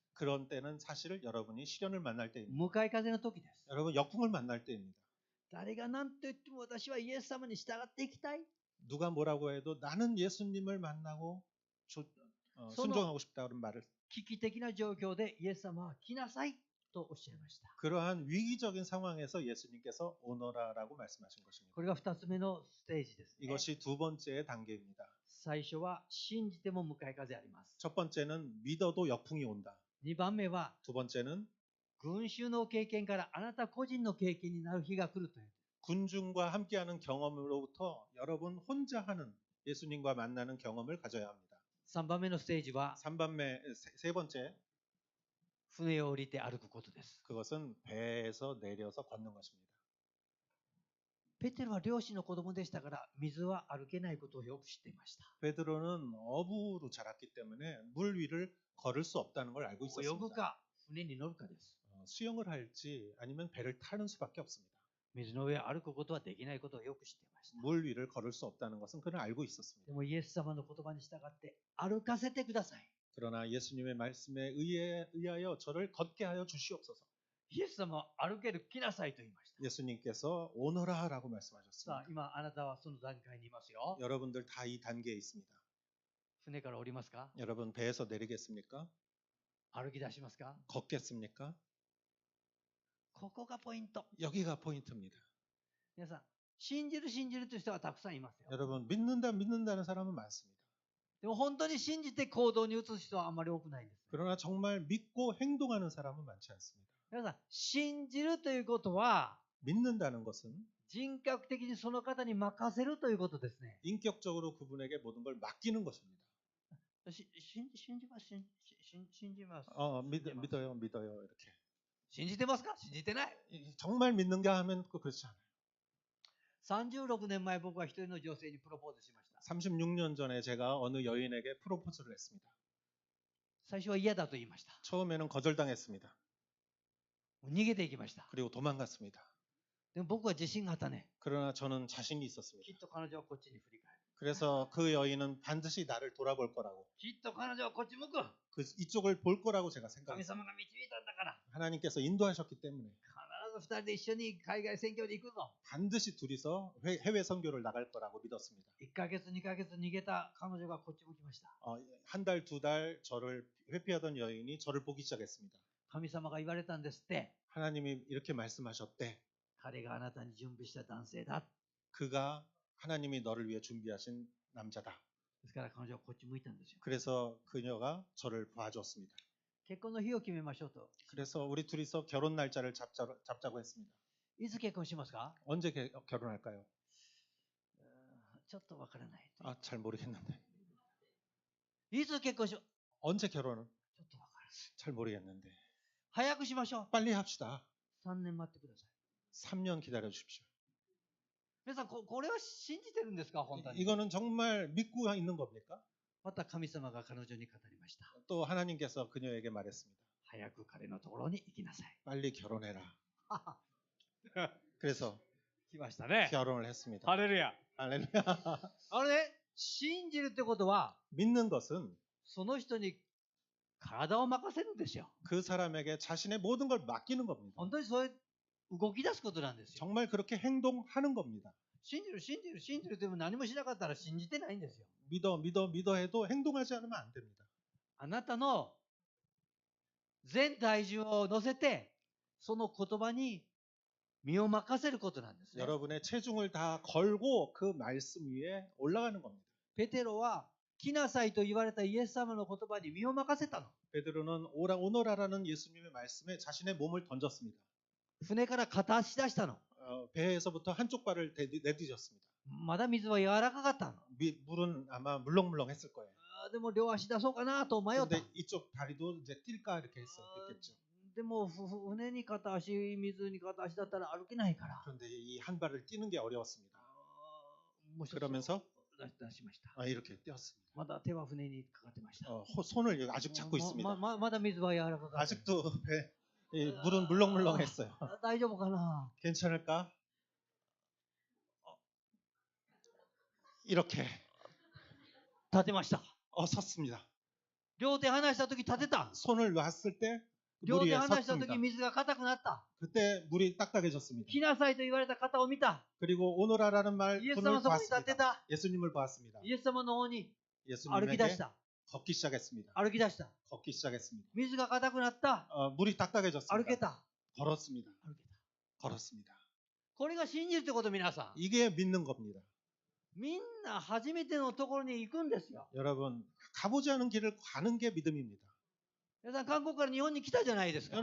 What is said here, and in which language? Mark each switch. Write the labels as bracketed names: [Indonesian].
[Korean] 그런 때는 사실 여러분이 시련을 만날 때입니다. [Japanese] 向かい風の時です。 [Korean] 여러분 역풍을 만날 때입니다. [Japanese] 誰が何と言っても私はイエス様に従っていきたい。 [Korean] 누가 뭐라고 해도 나는 예수님을 만나고 순종하고 싶다는 말을 [Japanese] 危機的な状況でイエス様は来なさいとおっしゃいました。 [Korean] 그러한 위기적인 상황에서 예수님께서 오너라라고 말씀하신 것입니다. [Japanese] これが2つ目のステージですね。 [Korean] 이것이 두 번째 단계입니다. [Japanese] 最初は信じても向かい風あります。 [Korean] 첫 번째는 믿어도 역풍이 온다. [Japanese] 2番目は [Korean] 두 번째는 [Japanese] 群衆の経験からあなた個人の経験になる日が来るという。 [Korean] 군중과 함께하는 경험으로부터 여러분 혼자 하는 예수님과 만나는 경험을 가져야 합니다. [Japanese] 3番目のステージは [Korean] 세 번째 [Japanese] 船を降りて歩くことです。 [Korean] 그것은 배에서 내려서 걷는 것입니다. [Japanese] ペテロは漁師の子供でしたから水は歩けないことをよく知っていました。 [Korean] 베드로는 어부로 자랐기 때문에 물 위를 걸을 수 없다는 걸 알고 [Japanese] 泳ぐ [Korean] 있었습니다. [Japanese] か船に乗るかです。 [Korean] 수영을 할지 아니면 배를 타는 수밖에 없습니다. [Japanese] 水の上を歩くことはできないことをよく知っていました。 [Korean] 물 위를 걸을 수 없다는 것은 그는 알고 [Japanese] で [Korean] 있었습니다. [Japanese] もイエス様の言葉に従って歩かせてください。 [Korean] 그러나 예수님의 말씀에 의하여 저를 걷게 하여 주시옵소서. [Japanese] イエス様は歩ける来なさいと言いました。 [Korean] 예수님께서 오너라라고 [Japanese] さ [Korean] 말씀하셨습니다. [Japanese] あ、今あなたはその段階にいますよ。 [Korean] 여러분들 다 이 단계에 있습니다. [Japanese] 船から降りますか？ [Korean] 여러분 배에서 내리겠습니까? [Japanese] 歩き出しますか？ [Korean] 걷겠습니까? [Japanese] ここがポイント。 [Korean] 여기가 포인트입니다. [Japanese] 皆さん、信じるという人はたくさんいますよ。 [Korean] 여러분 믿는다는 사람은 많습니다. [Japanese] でも本当に信じて行動に移す人はあんまり多くないんです。 [Korean] 그러나 정말 믿고 행동하는 사람은 많지 않습니다. [Japanese] 皆さん、信じるということは、 [Korean] 믿는다는 것은 [Japanese] 人格的にその方に任せるということですね。 [Korean] 인격적으로 그분에게 모든 걸 맡기는 것입니다. [Japanese] 信じます。信じます。 [Korean] 믿어요 이렇게. [Japanese] 信じてますか？信じてない。 [Korean] 정말 믿는가 하면 그렇지 않아요. [Japanese] 36年前僕は一人の女性にプロポーズしました。 [Korean] 36년 전에 제가 어느 여인에게 프로포즈를 했습니다. [Japanese] 最初は嫌だと言いました。 [Korean] 처음에는 거절당했습니다. [Japanese] 逃げていきました。 [Korean] 그리고 도망갔습니다. [Japanese] でも僕は自信があったね。 [Korean] 그러나 저는 자신이 [Japanese] き [Korean] 있었습니다. [Japanese] っと彼女はこっちに振り返る。 [Korean] 그래서 그 여인은 반드시 나를 돌아볼 거라고, [Japanese] きっと彼女はこっち向く。 [Korean] 이쪽을 볼 거라고 제가 [Japanese] 神 [Korean] 생각했어요. [Japanese] 様が導いたんだから。 [Korean] 하나님께서 인도하셨기 때문에 [Japanese] 必ず二人で一緒に海外宣教で行くぞ。 [Korean] 반드시 둘이서 해외 선교를 나갈 거라고 믿었습니다. [Japanese] 1ヶ月、2ヶ月逃げた彼女がこっち向きました。 [Korean] 한 달, 두 달 저를 회피하던 여인이 저를 보기 시작했습니다. [Japanese] 神様が言われたんですって。 [Korean] 하나님이 이렇게 말씀하셨대. [Japanese] 彼があなたに準備した男性だ。 [Korean] 그가 하나님이 너를 위해 준비하신 남자다. [Japanese] ですから彼女はこっち向いたんですよ。 [Korean] 그래서 그녀가 저를 봐줬습니다. [Japanese] 結婚の日を決めましょうと。 [Korean] 그래서 우리 둘이서 결혼 날짜를 잡자고 했습니다. [Japanese] いつ結婚しますか？ [Korean] 언제 결혼할까요? [Japanese] ちょっとわからない。 [Korean] 잘 모르겠는데. [Japanese] いつ結婚しよう [Korean] 언제 결혼은? [Japanese] ちょっとわからない。 [Korean] 잘 모르겠는데. [Japanese] 早くしましょう。 [Korean] 빨리 합시다. [Japanese] 3年待ってください。 [Korean] 3년 기다려 주십시오. [Japanese] 皆さん、これは信じてるんですか本当に。 [Korean] 이거는 정말 믿고 있는 겁니까? [Japanese] また神様が彼女に語りました。 [Korean] 또 하나님께서 그녀에게 말했습니다. [Japanese] 早く彼のところに行きなさい。 [Korean] 빨리 결혼해라. 그래서 [Japanese] 来ましたね。 [Korean] 결혼을 했습니다. [Japanese] ハレルヤ。 [Korean] 할렐루야. [Japanese] あれね、信じるってことは、 [Korean] 믿는 것은 [Japanese] その人に体を任せるんですよ。 [Korean] 그 사람에게 자신의 모든 걸 맡기는 겁니다. [Japanese] 本当にそういう動き出すことなんですよ。 [Korean] 정말 그렇게 행동하는 겁니다. [Japanese] 信じる、信じる、信じるでも何もしなかったら信じてないんですよ。 [Korean] 믿어 해도 행동하지 않으면 안 됩니다. [Japanese] あなたの全体重を乗せて、その言葉に身を任せることなんですね。 [Korean] 여러분의 체중을 다 걸고 그 말씀 위에 올라가는 겁니다. [Japanese] ペテロは来なさいと言われたイエス様の言葉に身を任せたの。 [Korean] 베드로는 오너라라는 예수님의 말씀에 자신의 몸을 던졌습니다. [Japanese] 船から片足出したの。 [Korean] 배에서부터 한쪽 발을 내디뎠습니다. [Japanese] まだ水は柔らかかったの。 [Korean] 물은 아마 물렁물렁했을 거예요. [Japanese] でも両足出そうかなと迷った。 [Korean] 근데 이쪽 다리도 이제 뛸까 이렇게 했겠죠. [Japanese] でも船に片足、水に片足だったら歩けないから。 [Korean] 그런데 이 한 발을 뛰는 게 어려웠습니다. [Japanese] もう一つ [Korean] 그러면서 [Japanese] 出しました。 [Korean] 이렇게 뛰었습니다. [Japanese] まだ手は船にかかってました。 [Korean] 손을 아직 잡고 있습니다. [Japanese] まだ水は柔らかかった。 [Korean] 아직도 물은 물렁물렁했어요. [Japanese] 大丈夫かな。 [Korean] 괜찮을까? 이렇게 [Japanese] 立てました。 [Korean] 섰습니다. [Japanese] 両手離したとき立てた。 [Korean] 손을 놨을 때 [Japanese] 両 [Korean] 물이 [Japanese] 手離したと [Korean] 섰습니다. [Japanese] き水が硬くなった。 [Korean] 그때 물이 딱딱해졌습니다. [Japanese] 来なさいと言われた方を見た。 [Korean] 그리고 오너라라는 말 [Japanese] イエス [Korean] 분을 [Japanese] 様そこに立ってた。 [Korean] 예수님을 보았습니다. [Japanese] イエス様の方に歩き出 [Korean] 예수님에게 [Japanese] した。 [Korean] 걷기 시작했습니다. [Japanese] 歩き出した。 [Korean] 걷기 시작했습니다. [Japanese] 水が硬くなった。 [Korean] 물이 [Japanese] 歩け [Korean] 딱딱해졌습니다. [Japanese] た。 [Korean] 걸었습니다. [Japanese] 歩けた。 [Korean] 걸었습니다. [Japanese] これが信じるってこと、皆さん。 [Korean] 이게 믿는 겁니다. [Japanese] みんな初めてのところに行くんですよ。 [Korean] 여러분, 가보지 않은 길을 가는 게 믿음입니다. [Japanese] 皆さん、韓国から日本に来たじゃないですか。